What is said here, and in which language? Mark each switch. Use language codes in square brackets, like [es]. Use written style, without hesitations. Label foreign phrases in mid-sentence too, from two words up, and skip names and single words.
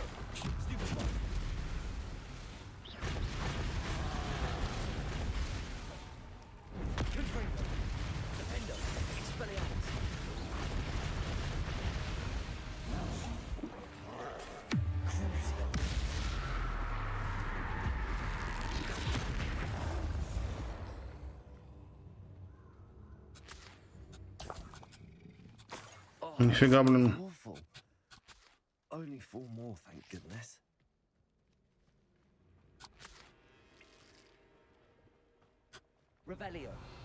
[en] Stupefy. Confringo. Defender. Expelliarmus. Crucio. [ru] Нифига, блин. [en] Awful. Only 4 more, thank goodness. Revelio.